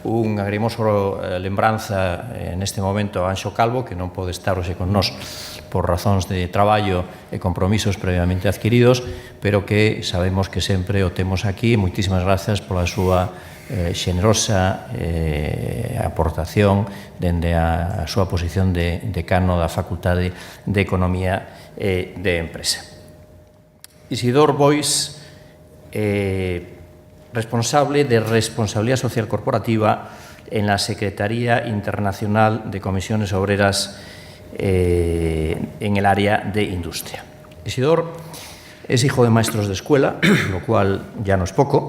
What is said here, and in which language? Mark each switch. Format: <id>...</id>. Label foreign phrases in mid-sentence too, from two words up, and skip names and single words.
<gl>unha agrimoso lembranza neste momento a Anxo Calvo, que non pode estar hoxe con nós por razóns de traballo e compromisos previamente adquiridos, pero que sabemos que sempre o temos aquí. Moitísimas grazas pola súa xenerosa aportación dende a súa posición de decano da Facultade de Economía e de Empresa.</gl> <es>Isidor Boix, responsable de Responsabilidad Social Corporativa en la Secretaría Internacional de Comisiones Obreras en el área de industria. Isidor es hijo de maestros de escuela, lo cual ya no es poco.</es>